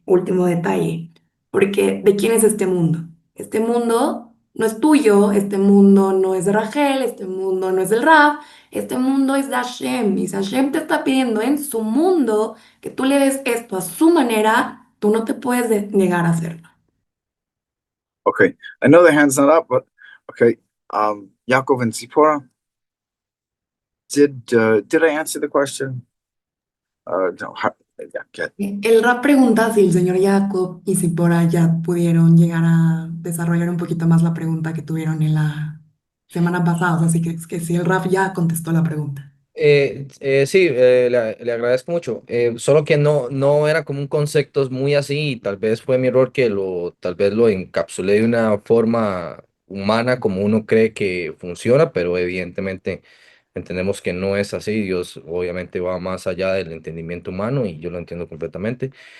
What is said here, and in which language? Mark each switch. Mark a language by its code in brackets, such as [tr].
[es] Último detalle. Porque ¿de quién es este mundo? Este mundo no es tuyo, este mundo no es de Rachel, este mundo no es del Rab, este mundo es de Hashem. Y si Hashem te está pidiendo en su mundo que tú le des esto a su manera, tú no te puedes negar a hacerlo. [en] Okay, I know the hand's not up, but okay. Yaakov and Zipporah, did I answer the question? No, yeah, okay. [es] El Rab pregunta si el señor Jacob y Zipporah ya pudieron llegar a desarrollar un poquito más la pregunta que tuvieron en la semana pasada. O sea, así que, es que si el Rab ya contestó la pregunta. Sí, le agradezco mucho. Solo que no era como un concepto muy así y tal vez fue mi error que tal vez lo encapsulé de una forma humana como uno cree que funciona, pero evidentemente entendemos que no es así. Dios obviamente va más allá del entendimiento humano y yo lo entiendo completamente.